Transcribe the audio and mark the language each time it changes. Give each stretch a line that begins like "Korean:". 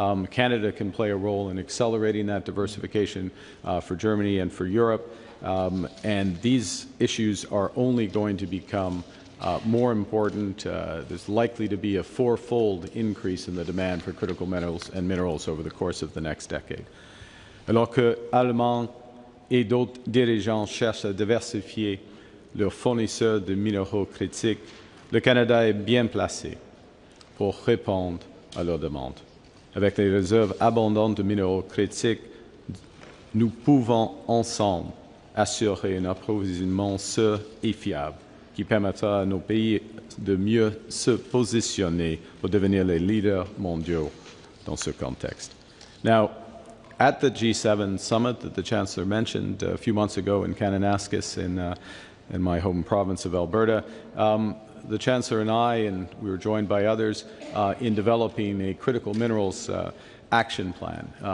English: Canada can play a role in accelerating that diversification for Germany and for Europe. And these issues are only going to become more important. There's likely to be a fourfold increase in the demand for critical metals and minerals over the course of the next decade.
French: Alors que Allemands et d'autres dirigeants cherchent à diversifier leurs fournisseurs de minéraux critiques, le Canada est bien placé pour répondre à leurs demandes. Avec les réserves abondantes de minéraux critiques, nous pouvons ensemble assurer un approvisionnement sûr et fiable, qui permettra à nos pays de mieux se positionner pour devenir les leaders mondiaux dans ce contexte.
English: Now, at the G7 summit that the Chancellor mentioned a few months ago in Kananaskis in my home province of Alberta, the Chancellor and we were joined by others in developing a critical minerals action plan.